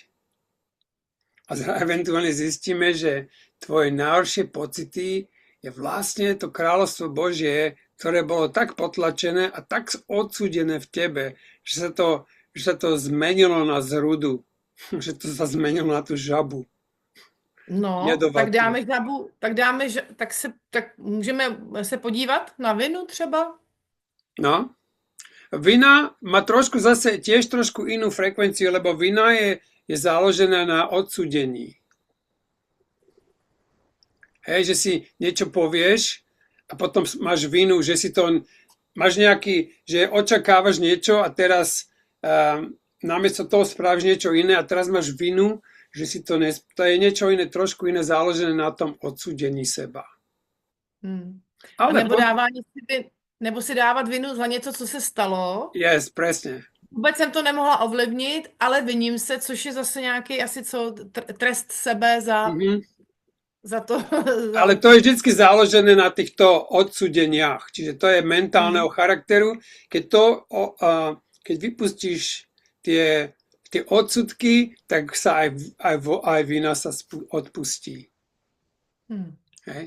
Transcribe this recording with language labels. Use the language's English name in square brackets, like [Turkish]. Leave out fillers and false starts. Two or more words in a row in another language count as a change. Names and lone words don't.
[Slovak] A eventuálne zistíme, že tvoje najhoršie pocity je vlastne to kráľovstvo Božie, ktoré bolo tak potlačené a tak odsúdené v tebe, že sa to zmenilo na zrudu. Že to sa zmenilo na tú žabu. [Czech] No, [Slovak] Jedovatú. [Czech] tak můžeme se podívat na vinu třeba? [Slovak] No. Vina má trošku zase tiež trošku inú frekvenciu, lebo vina je založená na odsúdení. Hej, že si niečo povieš a potom máš vinu, že si to máš nejaký, že očakávaš niečo a teraz namiesto toho spravíš niečo iné a teraz máš vinu, že si to je niečo iné, trošku iné založené na tom odsúdení seba. [Czech] A nebo si dávat vinu za něco, co se stalo. [Slovak] Yes, presne. [Czech] Vůbec jsem to nemohla ovlivnit, ale viním se, což je zase nějaký asi trest sebe za to. [Slovak] Ale to je vždycky založené na týchto odsúdeniach. Čiže to je mentálneho charakteru. Keď vypustíš tie odsudky, tak sa aj vina sa odpustí. Hej.